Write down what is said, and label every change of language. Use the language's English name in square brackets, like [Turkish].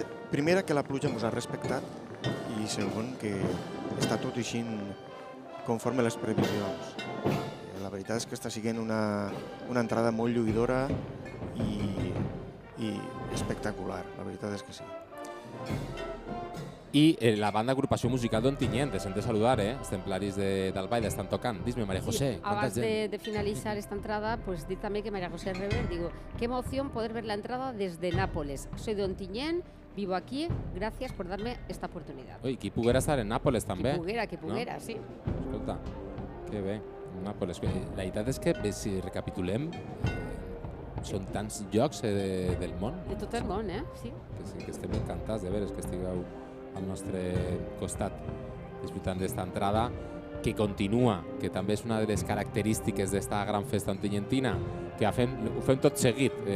[Catalan] primera, que la pluja ens ha respectat i segon, que està tot així conforme a les previsions. La veritat és que està sent una entrada molt lluïdora i espectacular, la veritat és que sí. I la banda agrupació musical d'Ontinyent, descent de saludar, els templaris del Ball estan tocant. [Spanish] Dime, María José, [Catalan] abans de [Spanish] finalizar esta entrada, pues [Catalan] dir [Spanish] también que María José Rever, digo, qué emoción poder ver la entrada desde Nápoles. Soy de Ontinyent, vivo aquí, gracias por darme esta oportunidad. [Catalan] Ui, qui poguera estar en Nàpoles també. Qui poguera, sí. Escolta, que bé, Nàpoles. La veritat és que, si recapitulem, són tants llocs del món. De tot el món, sí. Que estem encantats de veure que estigueu al nostre costat disfrutant d'esta entrada, que continua, que també és una de les característiques d'esta gran festa ontinyentina, que ho fem tot seguit.